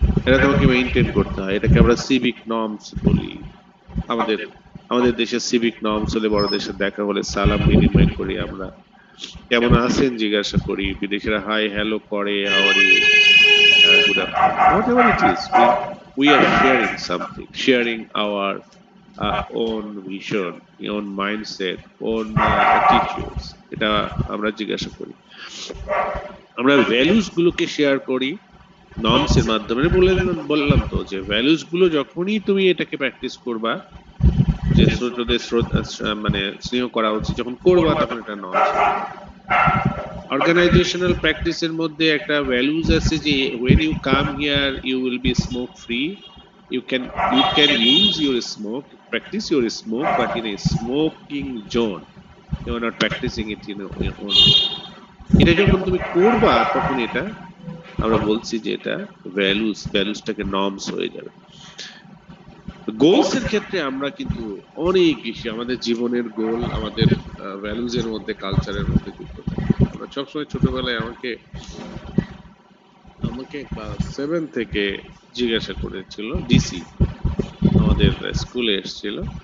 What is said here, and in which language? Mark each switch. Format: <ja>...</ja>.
<bn>এটা তোমাকে মেইনটেইন করতে হয়, এটাকে আমরা সিভিক নর্মস বলি। আমাদের আমাদের দেশের সিভিক নর্মস হলে বড়দের সাথে দেখা হলে সালাম বিনিময় করি আমরা, কেমন আছেন জিজ্ঞাসা করি। বিদেশিরা</bn> <en>Hi hello করে, how are you, good afternoon, whatever it is. We are sharing something, sharing our own vision, own mindset, own attitudes.</en> <bn>এটা আমরা জিজ্ঞাসা করি। আমরা ভ্যালুস গুলোকে শেয়ার করি নর্মস এর মাধ্যমে। বললাম তো যে ভ্যালুস গুলো যখনই তুমি এটাকে প্র্যাকটিস করবা, যে ছোটদের মানে স্নেহ করা উচিত, যখন করবা তখন এটা নর্মস হয়ে যাবে। অর্গানাইজেশনাল প্র্যাকটিসের মধ্যে একটা ভ্যালুজ আছে যে</bn> <en>when you come here you will be smoke free. You can use your smoke, practice your smoke, but in a smoking zone. You are not practicing it in your own room.</en> <bn>এটা যখন তুমি করবা তখন এটা আমরা বলছি যে এটা ভ্যালুসটাকে নর্মস হয়ে যাবে। গোলস এর ক্ষেত্রে আমরা কিন্তু অনেক বেশি আমাদের জীবনের গোল আমাদের ভ্যালুজ এর মধ্যে, কালচারের মধ্যে যুক্ত থাকে। আমরা সবসময় ছোটবেলায় আমাকে আমাকে ক্লাস 7 থেকে জিজ্ঞাসা করেছিল ডিসি, আমাদের স্কুলে এসেছিল</bn>